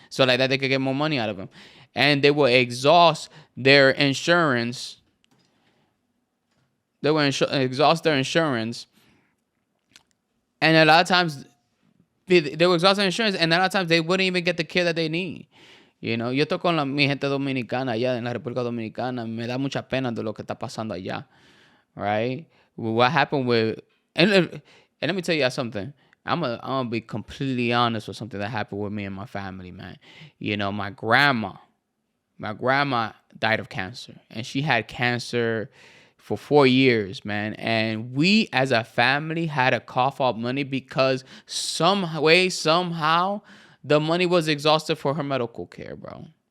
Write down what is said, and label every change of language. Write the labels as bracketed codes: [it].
[en] So like that they could get more money out of them. And they will exhaust their insurance. They will exhaust their insurance. And a lot of times, they will exhaust their insurance, and a lot of times they wouldn't even get the care that they need. You know, [es] yo estoy con mi gente dominicana allá en la República Dominicana. Me da mucha pena de lo que está pasando allá. [en] Right? What happened with... And let me tell you something. I'm gonna be completely honest with something that happened with me and my family, man. You know, my grandma died of cancer. And she had cancer for 4 years, man. And we as a family had to cough up money because somehow, the money was exhausted for her medical care, bro.